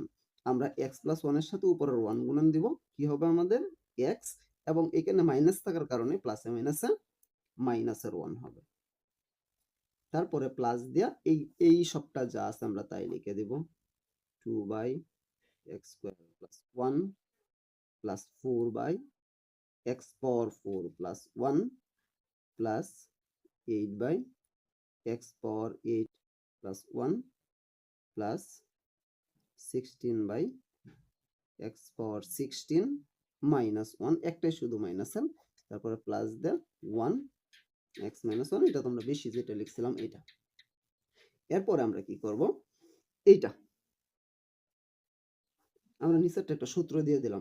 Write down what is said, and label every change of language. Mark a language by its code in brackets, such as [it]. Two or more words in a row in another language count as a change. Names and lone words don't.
[bn] আমরা x প্লাস 1 এর সাথে উপরের 1 গুণন দিব, কি হবে আমাদের? x, এবং এখানে মাইনাস থাকার কারণে প্লাসে মাইনাসে মাইনাসের 1 হবে। তারপরে প্লাস দিয়া এই সবটা যা আছে আমরা তাই লিখে দিব। [en] 2/x square plus 1 plus 4/x power 4 plus 1 plus 8/x power 8 plus 1 plus 16/x power 16 minus 1, [bn] একটাই শুধু মাইনাস এর, তারপরে প্লাস দে [en] 1 x minus 1। [bn] এটা তোমরা বেশি যেটা লিখছিলাম এটা। এরপরে আমরা কি করব? এইটা আমরা নিচেরটা একটা সূত্র দিয়ে দিলাম।